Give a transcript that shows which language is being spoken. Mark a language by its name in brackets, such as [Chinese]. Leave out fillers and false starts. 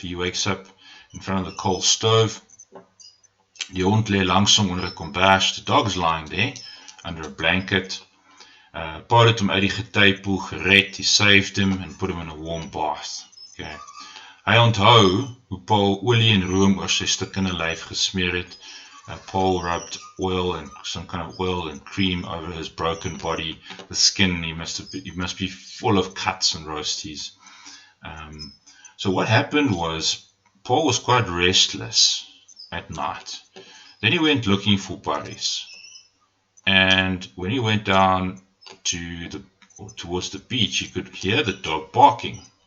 [English] He wakes up in front of the coal stove. [Afrikaans] Die hond lê langs hom onder 'n kombers. [English] The dog's lying there under a blanket. [Afrikaans] Paul het hom uit die getijpoel gered. [English] He saved him and put him in a warm bath. Okay. [Afrikaans] Hy onthou hoe Paul olie en room oor sy stikkende lyf gesmeer het. [English] Paul rubbed oil and some kind of oil and cream over his broken body. The skin, he must be full of cuts and roasties. So what happened was Paul was quite restless at night. Then he went looking for Boris. And when he went down towards the beach, he could hear the dog barking.